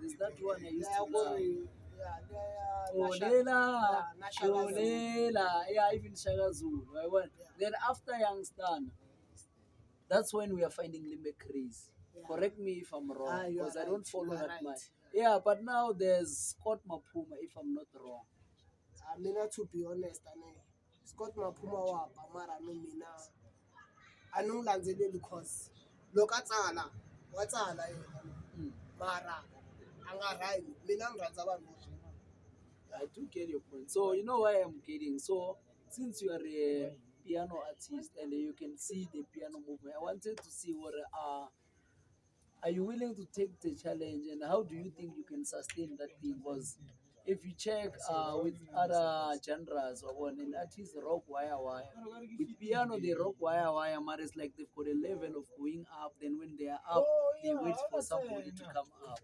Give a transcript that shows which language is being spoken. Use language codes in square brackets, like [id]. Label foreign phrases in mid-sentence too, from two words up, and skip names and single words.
[en] There's that one I used to love. Olela, Olela, yeah, even Shaka Zulu. Then after Youngstar, that's when we are finding Limbe craze. Correct me if I'm wrong, because I don't follow that much. Yeah, but now there's Scott Mapuma, if I'm not wrong. [ts] Mina [en] to be honest, [ts] Scott Mapuma wa mara no mina anungilandzeleli because loko a tsala wa tsala yena mara a nga rhyme mina ni rhandza vanhu vo [en] I do get your point. So you know why I'm kidding. So since you are a piano artist and you can see the piano movement, I wanted to see what are you willing to take the challenge and how do you think you can sustain that thing? Because if you check with other genres or one an artist rock wire with piano they rock wire but it's like they've got a level of going up, then when they are up they wait for somebody to come up.